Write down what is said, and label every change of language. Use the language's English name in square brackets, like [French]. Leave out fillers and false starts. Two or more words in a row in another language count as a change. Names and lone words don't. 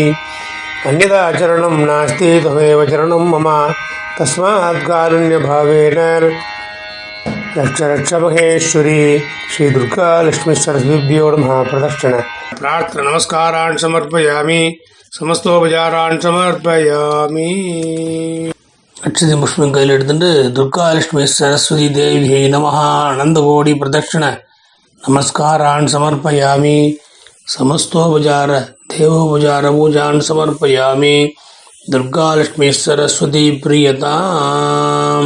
[Sanskrit] अन्यथा चरणं नास्ति त्वमेव चरणं मम तस्मात् कारुण्यभावेन रक्ष रक्ष महेश्वरी. श्री दुर्गा लक्ष्मी सरस्वतीभ्यो नमः. प्रदक्षिण प्रार्थना नमस्कारान् समर्पयामि. समस्तोपचारान् समर्पयामि. [Tamil] அட்சதி புஷ்பம் கையில் எடுத்துட்டு [Sanskrit] துர்கா லட்சுமி சரஸ்வதி தேவி நமஹ அனந்தகோடி பிரதட்சிண நமஸ்காரான் சமர்ப்பயாமி. சமஸ்தோபசார தேவோபசார பூஜான் சமர்ப்பயாமி. துர்கா லட்சுமி சரஸ்வதி பிரியதாம்.